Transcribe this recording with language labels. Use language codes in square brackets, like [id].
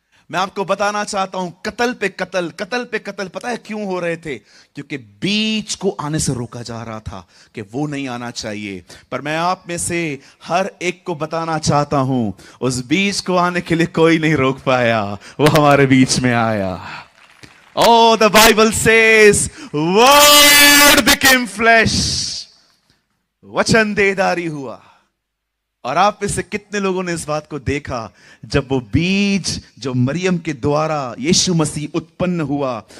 [hi] मैं आपको बताना चाहता हूं, कत्ल पे कत्ल, कत्ल पे कत्ल। पता है क्यों हो रहे थे? क्योंकि बीज को आने से रोका जा रहा था कि वो नहीं आना चाहिए। पर मैं आप में से हर एक को बताना चाहता हूं, उस बीज को आने के लिए कोई नहीं रोक पाया, वो हमारे बीच में आया। [en] Oh, the Bible says, Word became flesh. [hi] वचन देहधारी हुआ। और आप में से कितने लोगों ने इस बात को देखा जब वो बीज जो मरियम के द्वारा यीशु मसीह उत्पन्न हुआ?